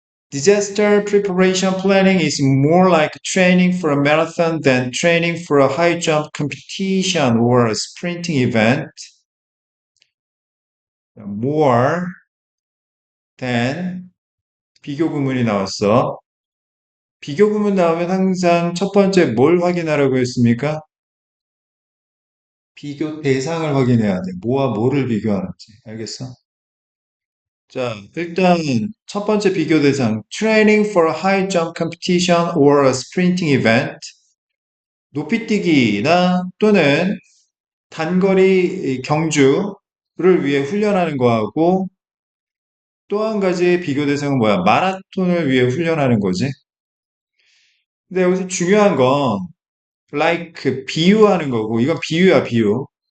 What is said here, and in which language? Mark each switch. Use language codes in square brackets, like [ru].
[en] Disaster preparation planning is more like training for a marathon than training for a high jump competition or a sprinting event. [ko] More than 비교 구문이 나왔어. 비교 구문 나오면 항상 첫 번째 뭘 확인하라고 했습니까? 비교 대상을 확인해야 돼. 뭐와 뭐를 비교하는지. 알겠어? 자, 일단 첫 번째 비교 대상. [en] Training for a high jump competition or a sprinting event. [ko] 높이뛰기나 또는 단거리 경주를 위해 훈련하는 거하고 또 한 가지 비교 대상은 뭐야? 마라톤을 위해 훈련하는 거지. 근데 여기서 중요한 건 like 비유하는 거고 이건 비유야 비유.